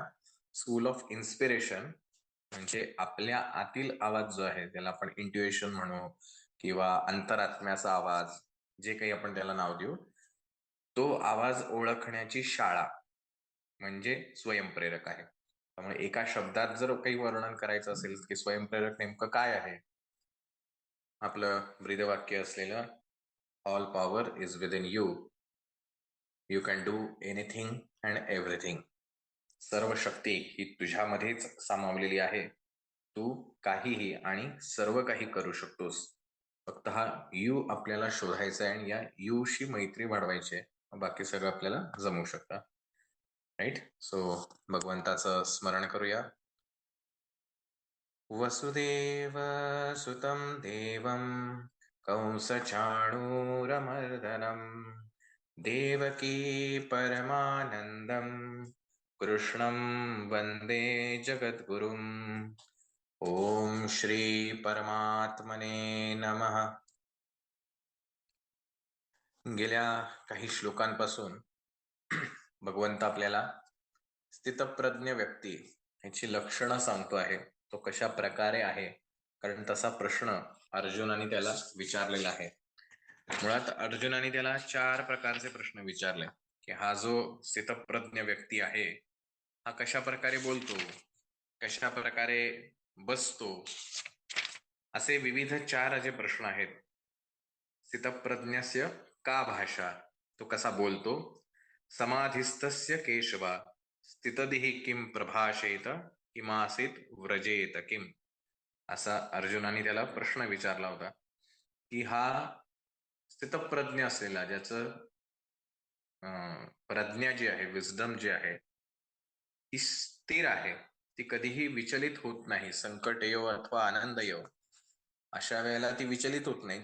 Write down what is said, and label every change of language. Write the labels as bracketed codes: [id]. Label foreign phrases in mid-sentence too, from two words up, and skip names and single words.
[en] School of Inspiration [mr] म्हणजे आपल्या आतील आवाज जो आहे त्याला आपण इंट्युएशन म्हणू किंवा अंतरात्म्याचा आवाज, जे काही आपण त्याला नाव देऊ, तो आवाज ओळखण्याची शाळा म्हणजे स्वयंप्रेरक आहे. त्यामुळे एका शब्दात जर काही वर्णन करायचं असेल की स्वयंप्रेरक नेमकं काय आहे, आपलं ब्रीदवाक्य असलेलं [en] All power is within you, you can do anything and everything. [mr] सर्व शक्ती ही तुझ्यामध्येच सामावलेली आहे. तू काहीही आणि सर्व काही करू शकतोस. फक्त हा यू आपल्याला शोधायचा आहे आणि या यूशी मैत्री वाढवायची आहे. बाकी सगळं आपल्याला जमू शकतं. राईट. सो भगवंताचं स्मरण करूया. [sa] वसुदेव सुतं देवं कंसचाणूरमर्दनं देवकी परमानंदं कृष्णं वंदे जगद्गुरुम्. ओम श्री परमात्मने नमः. [mr] गेल्या काही श्लोकांपासून भगवंत आपल्याला स्थितप्रज्ञ व्यक्ती याची लक्षणं सांगतो आहे. तो कशा प्रकारे आहे, कारण तसा प्रश्न अर्जुनाने त्याला विचारलेला आहे. मुळात अर्जुनाने त्याला 4 प्रकारचे प्रश्न विचारले की हा जो स्थितप्रज्ञ व्यक्ती आहे हा कशा प्रकारे बोलतो, कशा प्रकारे बसतो, असे विविध 4 जे प्रश्न आहेत. [sa] स्थितप्रज्ञस्य का भाषा, [mr] तो कसा बोलतो. [sa] समाधिस्थस्य केशवा स्थितदिहि किम प्रभाषेत किमासीत व्रजेत किम, [mr] असा अर्जुनाने त्याला प्रश्न विचारला होता की हा स्थितप्रज्ञ असलेला, ज्याचं प्रज्ञा जी आहे, विजडम जी आहे ती स्थिर आहे, ती कधीही विचलित होत नाही. संकट येव अथवा आनंद येव अशा वेळेला ती विचलित होत नाही.